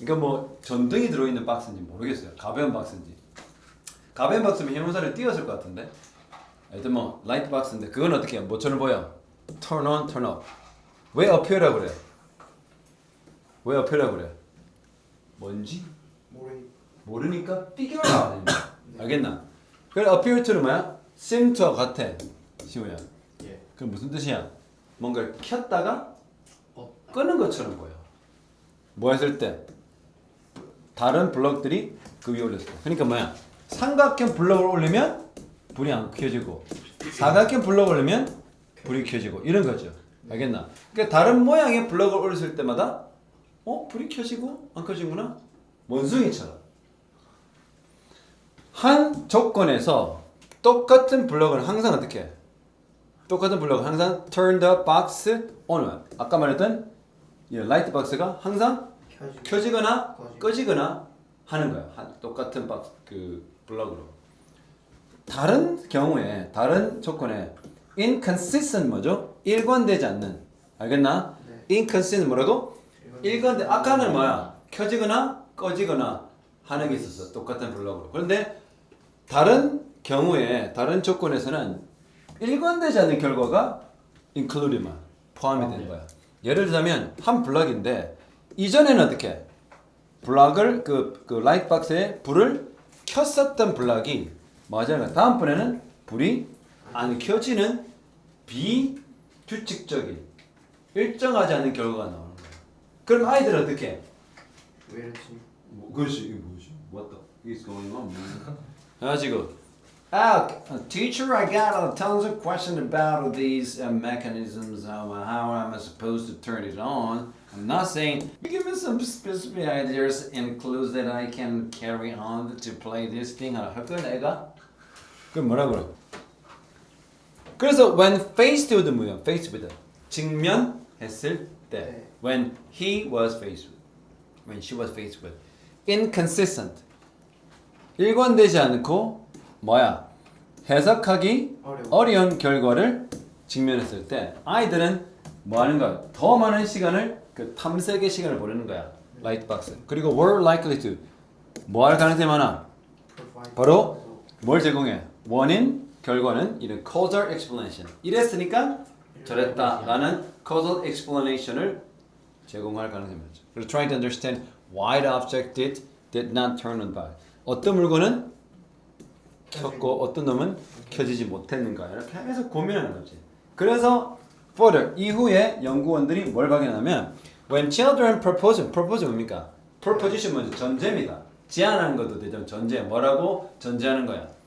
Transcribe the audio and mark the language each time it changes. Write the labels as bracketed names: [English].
[Korean] 그러니까 뭐 전등이 들어있는 박스인지 모르겠어요. 가벼운 박스인지. 가벼운 박스면 형용사를 띄웠을 것 같은데. 하여튼 뭐 라이트 박스인데 그건 어떻게 해요? 뭐처럼 보여? [English] Turn on, turn off. [Korean] 왜 appear라고 그래? 왜 appear라고 그래? 뭔지? 모르니까 figure out. 알겠나? 그래 appear to는 뭐야? seem to와 같아. 시우야. 예. 그럼 무슨 뜻이야? 뭔가를 켰다가 끄는 것처럼 보여. 뭐 했을 때? 다른 블럭들이 그 위에 올렸을 때. 그러니까 뭐야? 삼각형 블럭을 올리면 불이 안 켜지고 사각형 블럭을 올리면 불이 켜지고 이런 거죠. 알겠나? 그러니까 다른 모양의 블럭을 올렸을 때마다 불이 켜지고 안 켜지구나? 원숭이처럼 한 조건에서 똑같은 블럭은 항상 어떻게 해? 똑같은 블럭은 항상 [English] turn the box on. [Korean] 아까 말했던 이 라이트 박스가 항상 켜지거나 꺼지거나 하는 거야. 똑같은 박스 그 블럭으로. 다른 경우에 다른 조건에 inconsistent 뭐죠? 일관되지 않는. 알겠나? 네. inconsistent 뭐라고? 일관돼. 아까는 뭐야? 켜지거나 꺼지거나 하는 게 있었어. 똑같은 블럭으로. 그런데 다른 경우에 다른 조건에서는 일관되지 않는 결과가 include만 포함이 되는 거야. 예를 들자면 한 블럭인데 이전에는 어떻게 블럭을 그 라이트 박스에 불을 켰었던 블럭이 맞아요. 다음번에는 불이 안 켜지는 비규칙적인 일정하지 않은 결과가 나오는 거야. 그럼 아이들은 어떻게 해? 왜 이렇지? 그렇지. 이게 뭐지? [English] What the is going on? [Korean] 가지고 [English] teacher, I got tons of questions about these mechanisms. How am I supposed to turn it on? I'm not saying give me some specific ideas and clues that I can carry on to play this thing. [Korean] 할 거야 내가? 그럼 뭐라 그래? 그래서 [English] when faced with [Korean] 뭐야? Faced with 직면했을 때. 네. [English] When he was faced with. When she was faced with. Inconsistent. [Korean] 일관되지 않고 뭐야? 해석하기 어려운 결과를 직면했을 때 아이들은 뭐 하는 거야? 더 많은 시간을 그 탐색의 시간을 보내는 거야. 라이트 박스. 그리고 [English] were likely to [Korean] 뭐 할 가능성이 많아? 바로 뭘 제공해? 원인, 결과는 [English] 이런 causal explanation. [Korean] 이랬으니까 저랬다라는 causal explanation을 제공할 가능성이 많죠. [English] 그리고 trying to understand why the object did not turn on by. [Korean] 어떤 물건은 켰고 어떤 놈은 켜지지 못했는가 이렇게 해서 고민하는 거지. 그래서 further 이후에 연구원들이 뭘 발견하면 [English] when children propose [Korean] 뭡니까? proposition 먼저 전제입니다. 제안하는 것도 되죠. 전제 뭐라고 전제하는 거야.